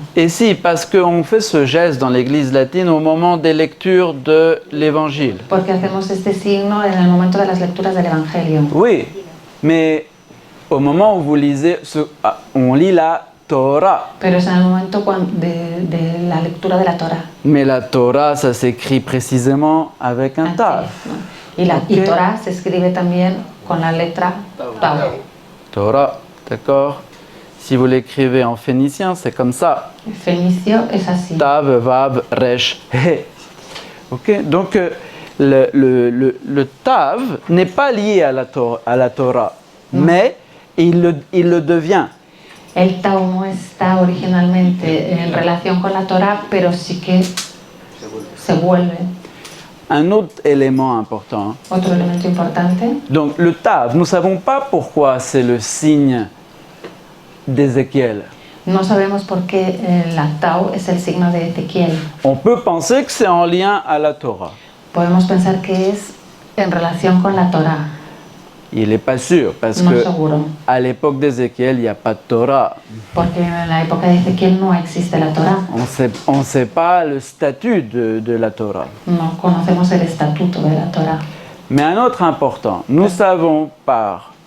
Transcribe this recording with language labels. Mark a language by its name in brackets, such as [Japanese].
[French] Et si, parce qu'on fait ce geste dans l'église latine au moment des lectures de l'évangile. [Spanish] Porque hacemos este signo en el momento de las lecturas del Evangelio. [French] Oui, mais au moment où vous lisez, on lit la Torah. [Spanish] Pero es en el momento de la lectura de la Torah. [French] Mais la Torah, ça s'écrit précisément avec un tav. [Spanish] Y Ok. Torah se escribe también con la letra Tau. [French] Torah, d'accord? Si vous l'écrivez en phénicien, c'est comme ça. [Spanish] El fenicio es así. [French] Tav, Vav, Resh, He. Ok, donc le Tav n'est pas lié à la Torah, mais il le devient. [Spanish] El Tau no está originalmente en relación con la Torah, pero sí que se vuelve. [French] Un autre élément important. [Spanish] Otro elemento importante. [French] Donc le Tav, nous ne savons pas pourquoi c'est le signe d'Ézéchiel. [Spanish] No sabemos por qué la Tau es el signo de Ezequiel. [French] On peut penser que c'est en lien à la Torah. [Spanish] Podemos pensar que es en relación con la Torah. [French] Il n'est pas sûr, parce [Spanish] No [French] que [Spanish] seguro. [French] à l'époque d'Ézéchiel, il n'y a pas de Torah. [Spanish] Porque en la época de Ezequiel no existe la Torah. [French] On ne sait pas le statut de la Torah. [Spanish] No conocemos el estatuto de la Torah. [French] Mais un autre important, nous savons par